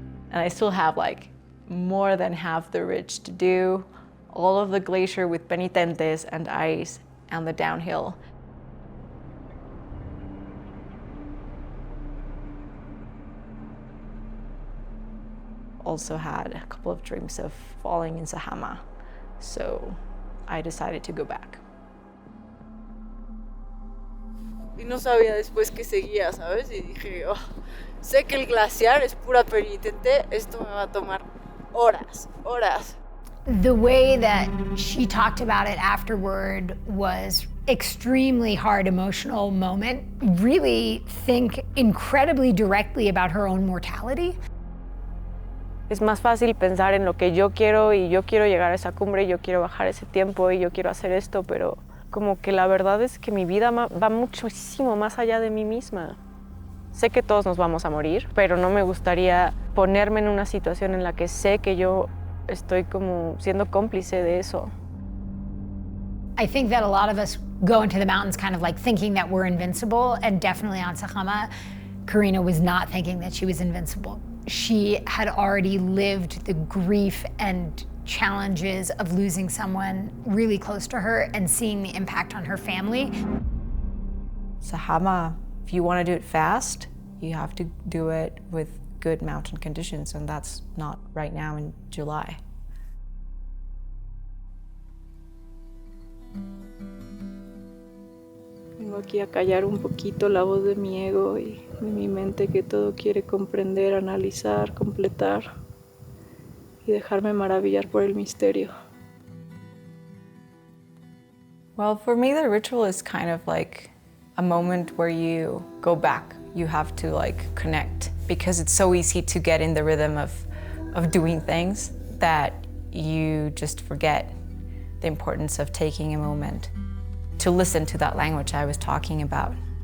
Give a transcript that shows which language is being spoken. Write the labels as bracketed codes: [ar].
[en] And I still have like more than half the ridge to do, all of the glacier with penitentes and ice and the downhill. Also had a couple of dreams of falling in Sajama, so I decided to go back. [es] Y no sabía después qué seguía, ¿sabes? Y dije, oh, sé que el glaciar es pura penitente, esto me va a tomar horas, horas. [en] The way that she talked about it afterward was extremely hard emotional moment. Really think incredibly directly about her own mortality. [es] Es más fácil pensar en lo que yo quiero y yo quiero llegar a esa cumbre, yo quiero bajar ese tiempo y yo quiero hacer esto, pero como que la verdad es que mi vida va muchísimo más allá de mí misma. Sé que todos nos vamos a morir, pero no me gustaría ponerme en una situación en la que sé que yo estoy como siendo cómplice de eso. [en] I think that a lot of us go into the mountains kind of like thinking that we're invincible, and definitely on Sajama, Karina was not thinking that she was invincible. She had already lived the grief and challenges of losing someone really close to her and seeing the impact on her family. Sajama, if you want to do it fast, you have to do it with good mountain conditions, and that's not right now in July. [es] Vengo aquí a callar un poquito la voz de mi ego y de mi mente que todo quiere comprender, analizar, completar y dejarme maravillar por el misterio. [en] Well, for me, the ritual is kind of like a moment where you go back. You have to like connect, because it's so easy to get in the rhythm of doing things that you just forget the importance of taking a moment to listen to that language I was talking about.